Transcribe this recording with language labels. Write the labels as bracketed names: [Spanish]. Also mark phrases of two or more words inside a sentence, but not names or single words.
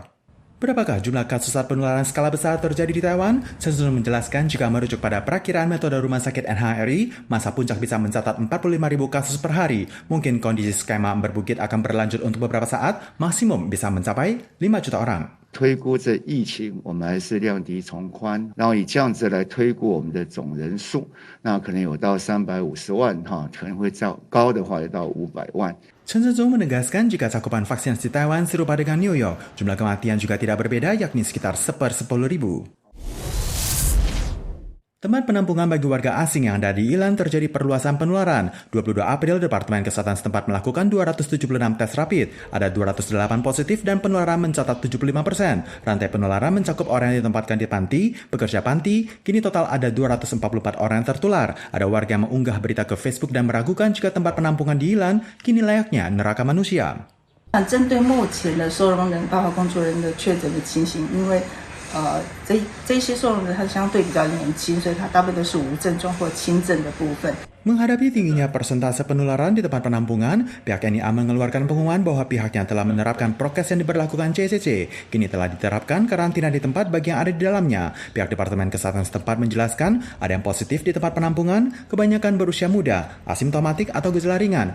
[Indonesian] Berapakah jumlah kasus penularan skala besar terjadi di Taiwan? Sesuatu menjelaskan jika merujuk pada perakiraan metode rumah sakit NHRI, masa puncak bisa mencatat 45.000 kasus per hari. Mungkin kondisi skema berbukit akan berlanjut untuk beberapa saat, maksimum bisa mencapai 5 juta orang. [Chinese] 推估这疫情，我们还是量低从宽，然后以这样子来推估我们的总人数，那可能有到350万可能会高的话有到500万。 [Indonesian] Chen Shizhou menegaskan jika cakupan vaksinasi Taiwan serupa dengan New York, jumlah kematian juga tidak berbeda, yakni sekitar 1/10.000. Tempat penampungan bagi warga asing yang ada di Ilan terjadi perluasan penularan. 22 April, Departemen Kesehatan setempat melakukan 276 tes rapid. Ada 208 positif dan penularan mencatat 75%. Rantai penularan mencakup orang yang ditempatkan di panti, pekerja panti, kini total ada 244 orang yang tertular. Ada warga yang mengunggah berita ke Facebook dan meragukan jika tempat penampungan di Ilan kini layaknya neraka manusia. [Chinese] 针对目前的收容人包括工作人的确诊的情形，因为这些收容人他相对比较年轻，所以他大部分都是无症状或轻症的部分。 [Indonesian] Menghadapi tingginya persentase penularan di tempat penampungan, pihak NIA mengeluarkan pengumuman bahwa pihaknya telah menerapkan prokes yang diberlakukan CCC. Kini telah diterapkan karantina di tempat bagi yang ada di dalamnya. Pihak Departemen Kesehatan setempat menjelaskan ada yang positif di tempat penampungan, kebanyakan berusia muda, asimptomatik atau gejala ringan.